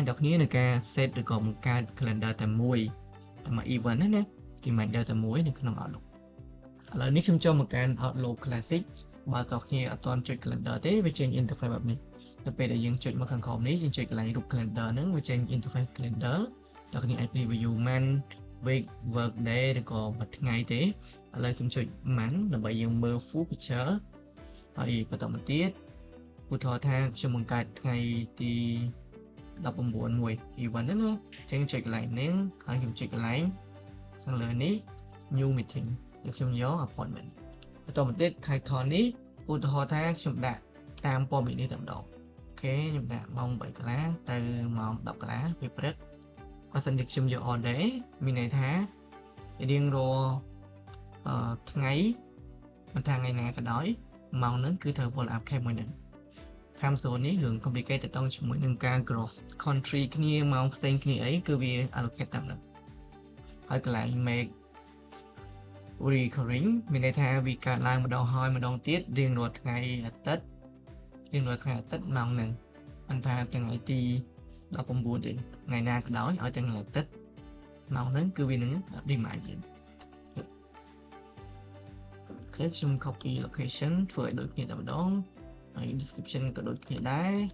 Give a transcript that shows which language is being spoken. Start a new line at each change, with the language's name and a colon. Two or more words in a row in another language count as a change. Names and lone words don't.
Khmer: ដល់គ្នានៅការ set ឬក៏បង្កើត calendar តែមួយ event ណា reminder តែមួយនៅក្នុង Outlook ឥឡូវនេះខ្ញុំចូលមកកាន់ Outlook Classic បើតើគ្នាអត់ទាន់ចុច calendar ទេវាចេញ interface បែបនេះទៅពេលដែលយើងចុចមកខាងក្រោមនេះយើងចុចកន្លែងរូប calendar ហ្នឹងវាចេញ interface calendar តើគ្នាអាច
English: preview month week work day
Khmer: ឬក៏មួយថ្ងៃទេឥឡូវខ្ញុំចុច month ដើម្បីយើងមើល
English: full picture
Khmer: ហើយបន្តមកទៀតឧទាហរណ៍ថាខ្ញុំបង្កើតថ្ងៃទី 19មួយ event ហ្នឹងណាអញ្ចឹងចុចកន្លែងនេះហើយខ្ញុំចុចកន្លែងខាងលើនេះ
English: new meeting
Khmer: ហើយខ្ញុំយក appointment បន្តមកទៀត title នេះឧទាហរណ៍ថាខ្ញុំដាក់តាមព័ត៌មាននេះតែម្ដងអូខេខ្ញុំដាក់ម៉ោង 8 កន្លះទៅម៉ោង 10 កន្លះពេលព្រឹកបើសិនជាខ្ញុំយក
English: all day
Khmer: មានន័យថារៀងរាល់ថ្ងៃមិនថាថ្ងៃណាក៏ដោយម៉ោងហ្នឹងគឺត្រូវ
English: follow up case
Khmer: មួយហ្នឹង
English: time zone
Khmer: នេះរឿង complicated តង់ជាមួយនឹងការ
English: cross country
Khmer: គ្នាម៉ោងផ្សេងគ្នាអីគឺវា allocate តាមហ្នឹងហើយកន្លែង make recurring មានន័យថាវាកើតឡើងម្ដងហើយម្ដងទៀតរៀងរាល់ថ្ងៃអាទិត្យម៉ោងហ្នឹងមិនថាថ្ងៃទី19ទេថ្ងៃណាក៏ដោយឲ្យទាំងថ្ងៃអាទិត្យម៉ោងហ្នឹងគឺវានឹង remind យើងខ្ញុំ copy location ធ្វើឲ្យដូចគ្នាតែម្ដងហើយ description ក៏ដូចគ្នាដែរ